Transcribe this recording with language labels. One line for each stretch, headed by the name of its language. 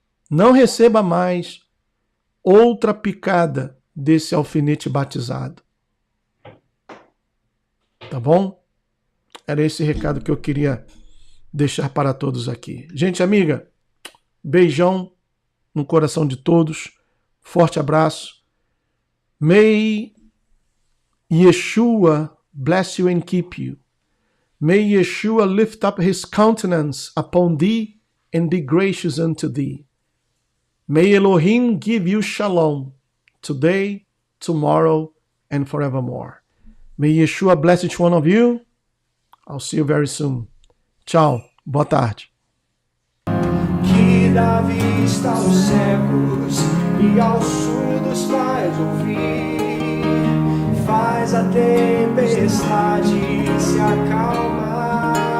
Portuguese: Não receba mais outra picada desse alfinete batizado. Tá bom? Era esse recado que eu queria deixar para todos aqui. Gente amiga, beijão no coração de todos. Forte abraço.
English: May Yeshua bless you and keep you. May Yeshua lift up his countenance upon thee and be gracious unto thee. May Elohim give you shalom today, tomorrow, and forevermore. May Yeshua bless each one of you. I'll see you very soon.
Portuguese: Tchau. Boa tarde. Que dá vista aos cegos e aos surdos faz ouvir, faz a tempestade se acalmar.